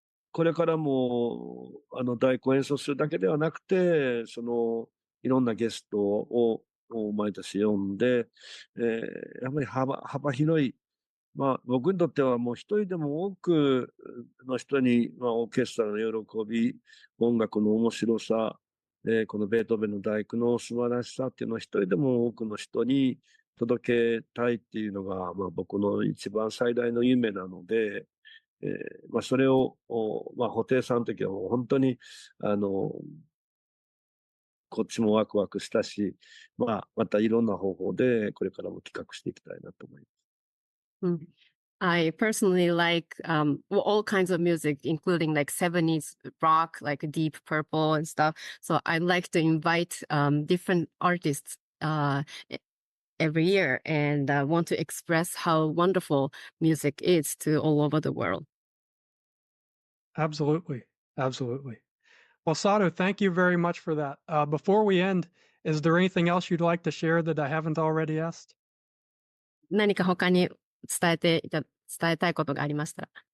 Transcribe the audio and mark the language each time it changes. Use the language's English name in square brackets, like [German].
[Japanese] これからも、太鼓を演奏するだけではなくて、いろんなゲストを毎年呼んで、やっぱり幅広い、僕にとってはもう一人でも多くの人に、オーケストラの喜び、音楽の面白さ、このベートーベンの第九の素晴らしさっていうのは一人でも多くの人に届けたいっていうのが、僕の一番最大の夢なので、それを、布袋さんの時はもう本当に、こっちもワクワクしたし、またいろんな方法でこれからも企画していきたいなと思います。 [English] I personally like all kinds of music, including like 70s rock, like Deep Purple and stuff. So I like to invite different artists every year and want to express how wonderful music is to all over the world. Absolutely. Absolutely. Well, Sato, thank you very much for that. Before we end, is there anything else you'd like to share that I haven't already asked? [Japanese] 何か他に伝えたいことがありましたら。